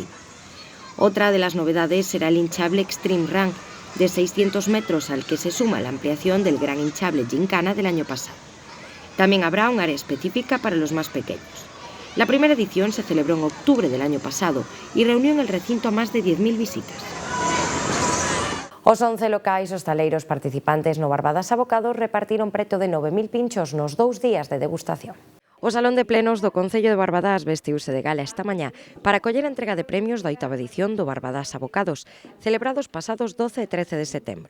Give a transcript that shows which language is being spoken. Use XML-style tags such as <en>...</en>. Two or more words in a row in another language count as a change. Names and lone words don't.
<es>Otra de las novedades será el hinchable Extreme Run, de 600 metros, al que se suma la ampliación del gran hinchable Gincana del año pasado. También habrá un área específica para los más pequeños. La primera edición se celebró en octubre del año pasado y reunió en el recinto a más de 10.000 visitas.</es> <gl>Os 11 locais hostaleiros participantes no Barbadas Abocados repartiron preto de 9.000 pinchos nos 2 días de degustación. O Salón de Plenos do Concello de Barbadas vestiuse de gala esta mañá para acoller a entrega de premios da 8ª edición do Barbadas Abocados, celebrados pasados 12 e 13 de setembro.</gl>